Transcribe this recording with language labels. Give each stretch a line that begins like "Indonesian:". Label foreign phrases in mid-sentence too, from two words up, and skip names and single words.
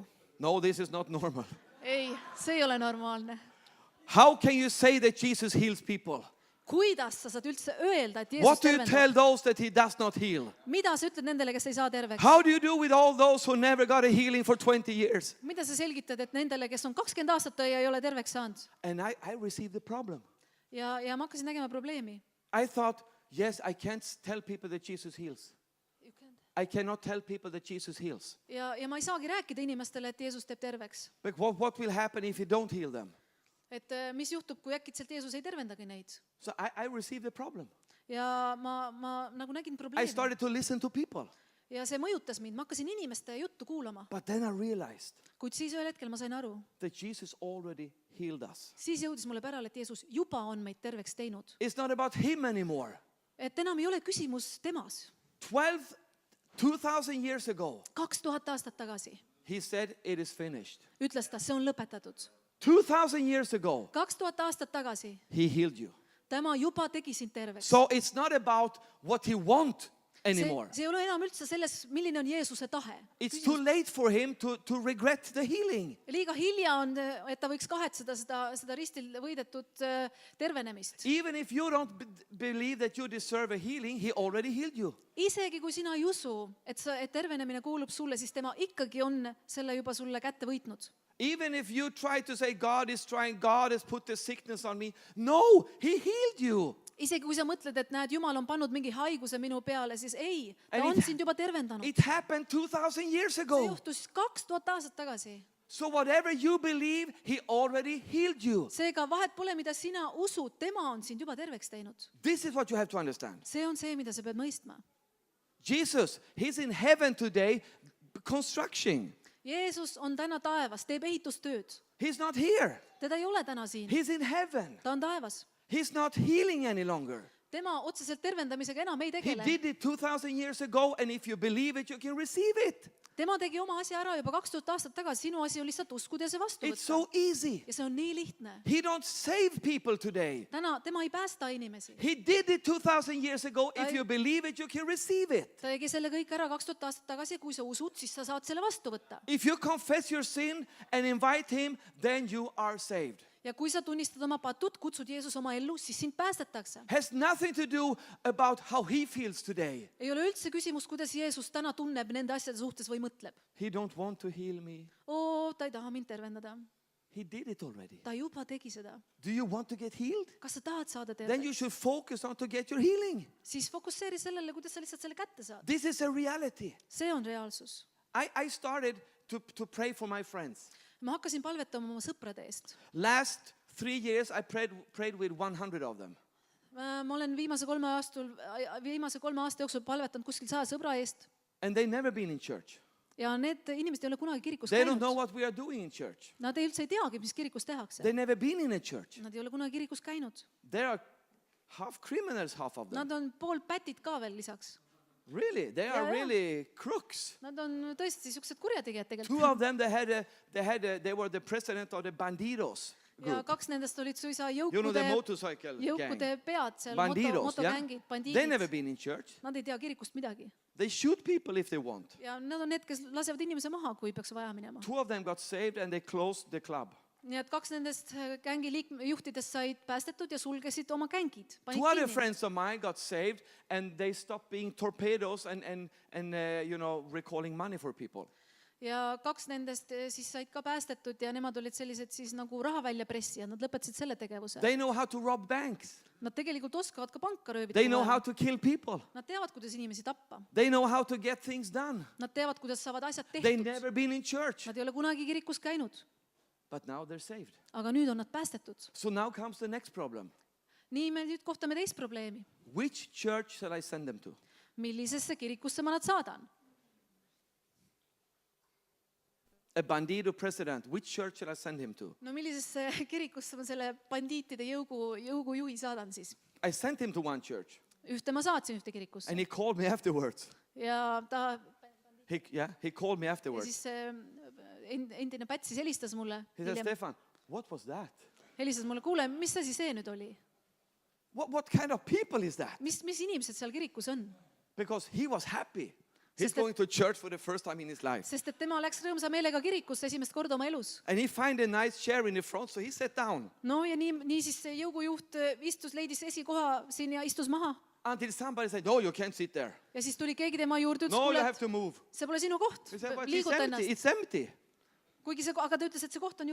English: No, this is not normal.
Estonian: Ei, see ei ole normaalne.
English: How can you say that Jesus heals people?
Estonian: Kuidas sa saad üldse öelda, et Jeesus
English: What do you
Estonian: tervendab?
English: tell those that he does not heal?
Estonian: Mida sa ütled nendele, kes ei saa terveks?
English: How do you do with all those who never got a healing for 20 years?
Estonian: Mida sa selgitad, et nendele, kes on 20 aastat ja ei ole terveks saanud?
English: And I received the problem.
Estonian: Ja ma hakkasin nägema probleemi.
English: I thought, yes, I can't tell people that Jesus heals. I cannot tell people that Jesus heals.
Estonian: Ja ma ei saagi rääkida inimestele, et Jeesus teeb terveks.
English: But what will happen if you don't heal them?
Estonian: Et mis juhtub, kui äkitselt Jeesus ei tervendagi neid?
English: So I received the problem.
Estonian: Ja ma nagu nägin
English: I
Estonian: probleemi.
English: started to listen to people.
Estonian: Ja see mõjutas mind. Ma hakkasin inimeste juttu kuulama.
English: But then I realized
Estonian: Kuid siis ühel hetkel ma sain aru.
English: that Jesus already healed us.
Estonian: Siis jõudis mulle pärale, et Jeesus juba on meid terveks teinud.
English: It's not about him anymore.
Estonian: Et enam ei ole küsimus temas.
English: 2,000 years ago,
Estonian: 2000 aastat tagasi
English: he said, it is finished.
Estonian: ütles ta, see on lõpetatud.
English: 2,000 years ago,
Estonian: 2000 aastat tagasi
English: he healed you.
Estonian: tema juba tegi sind terveks.
English: So it's not about what he wants anymore.
Estonian: See ei ole enam üldse selles, milline on Jeesuse tahe.
English: It's too late for him to regret the healing.
Estonian: Liiga hilja on, et ta võiks kahetseda seda ristil võidetud tervenemist.
English: Even if you don't believe that you deserve a healing, he already healed you.
Estonian: Isegi kui sina ei usu, et tervenemine kuulub sulle, siis tema ikkagi on selle juba sulle kätte võitnud.
English: Even if you try to say, God has put the sickness on me. No, he healed you.
Estonian: Isegi kui sa mõtled, et näed, Jumal on pannud mingi haiguse minu peale, siis ei, ta
English: And
Estonian: on
English: it-
Estonian: sind juba tervendanud.
English: It happened 2,000 years
Estonian: See
English: ago.
Estonian: juhtus 2000 aastat tagasi.
English: So whatever you believe, he already healed you.
Estonian: Seega vahet pole, mida sina usud, tema on sind juba terveks teinud.
English: This is what you have to understand.
Estonian: See on see, mida sa pead mõistma.
English: Jesus, he's in heaven today construction.
Estonian: Jeesus on täna taevas, teeb ehitustööd.
English: He's not here.
Estonian: Teda ei ole täna siin.
English: He's in heaven.
Estonian: Ta on taevas.
English: He's not healing any longer.
Estonian: Tema otseselt tervendamisega enam ei
English: He
Estonian: tegele.
English: did it 2,000 years ago, and if you believe it, you can receive it.
Estonian: Tema tegi oma asja ära juba 2000 aastat tagasi. Sinu asi on lihtsalt uskuda ja see vastu
English: It's
Estonian: võtta.
English: so easy.
Estonian: Ja see on nii lihtne.
English: He don't save people today.
Estonian: Täna tema ei päästa inimesi.
English: He did it 2,000 years ago. If you believe it, you can receive it.
Estonian: Ta tegi selle kõik ära 2000 aastat tagasi ja kui sa usud, siis sa saad selle vastu võtta.
English: If you confess your sin and invite him, then you are saved.
Estonian: Ja kui sa tunnistad oma patut, kutsud Jeesus oma ellu, siis sind päästetakse.
English: Has nothing to do about how he feels today.
Estonian: Ei ole üldse küsimus, kuidas Jeesus täna tunneb nende asjade suhtes või mõtleb.
English: He don't want to heal me.
Estonian: Ta ei taha mind tervendada.
English: He did it already.
Estonian: Ta juba tegi seda.
English: Do you want to get healed?
Estonian: Kas sa tahad saada
English: Then you
Estonian: terveks?
English: should focus on to get your healing.
Estonian: Siis fokusseeri sellele, kuidas sa lihtsalt selle kätte saad.
English: This is a reality.
Estonian: See on reaalsus.
English: I started to pray for my friends.
Estonian: Ma hakkasin palvetama oma sõprade eest.
English: Last 3 years, I prayed with 100 of them.
Estonian: Ma olen viimase 3 aasta jooksul palvetanud kuskil 100 sõbra eest
English: And they never been in church.
Estonian: ja need inimesed ei ole kunagi kirikus
English: They don't know
Estonian: käinud.
English: what we are doing in church.
Estonian: Nad üldse ei teagi, mis kirikus tehakse.
English: They never been in a church.
Estonian: Nad ei ole kunagi kirikus käinud.
English: They are half criminals, half of them.
Estonian: Nad on pool pätid ka veel lisaks.
English: Really, they are
Estonian: Ja.
English: really crooks.
Estonian: Nad on tõesti siuksed kurjategijad
English: Two
Estonian: tegelikult.
English: of them, they were the president of the Bandidos
Estonian: Ja
English: group.
Estonian: 2 nendest olid suisa
English: You know the motorcycle
Estonian: jõukude
English: gang.
Estonian: pead seal,
English: Bandidos, yeah?
Estonian: motogängid,
English: They never
Estonian: bandiidid.
English: been in church.
Estonian: Nad ei tea kirikust midagi.
English: They shoot people if they want.
Estonian: Ja nad on need, kes lasevad inimese maha, kui peaks vaja minema.
English: 2 of them got saved and they closed the club.
Estonian: Nii et 2 nendest gängi juhtidest said päästetud ja sulgesid oma gängid.
English: 2 other friends of mine got saved and they stopped being torpedoes and recalling money for people.
Estonian: Ja 2 nendest siis said ka päästetud ja nemad olid sellised siis nagu raha välja pressijad. Nad lõpetasid selle tegevuse.
English: They know how to rob banks.
Estonian: Nad tegelikult oskavad ka panka röövida.
English: They know how to kill people.
Estonian: Nad teavad, kuidas inimesi tappa.
English: They know how to get things done.
Estonian: Nad teavad, kuidas saavad asjad
English: They
Estonian: tehtud.
English: never been in church.
Estonian: Nad ei ole kunagi kirikus käinud.
English: But now they're saved.
Estonian: Aga nüüd on nad päästetud.
English: So now comes the next problem.
Estonian: Nii me nüüd kohtame teist probleemi.
English: Which church shall I send them to?
Estonian: Millisesse kirikusse ma nad saadan?
English: A Bandido president, which church shall I send him to?
Estonian: No millisesse kirikusse ma selle bandiitide jõugujuhi saadan siis?
English: I sent him to one church
Estonian: Ühte ma saatsin ühte kirikusse.
English: and he called me afterwards.
Estonian: Ja ta
English: He called me
Estonian: ja
English: afterwards.
Estonian: siis see endine pätt siis helistas mulle.
English: He said, Stefan, what was that?
Estonian: Helistas mulle, kuule, mis asi see nüüd oli?
English: What kind of people is that?
Estonian: Mis inimesed seal kirikus on?
English: Because he was happy. He's
Estonian: Sest et-
English: going to church for the first time in his life.
Estonian: Sest et tema läks rõõmsa meelega kirikusse esimest korda oma elus.
English: And he find a nice chair in the front, so he sat down
Estonian: No ja nii siis see jõugujuht leidis esikoha siin ja istus maha.
English: until somebody said, no, you can't sit there.
Estonian: Ja siis tuli keegi tema juurde, ütles,
English: No, you
Estonian: kuule,
English: have to move.
Estonian: see pole sinu koht,
English: He said, but it's
Estonian: liiguta
English: empty.
Estonian: ennast.
English: It's empty.
Estonian: Aga ta ütles, et see koht on ju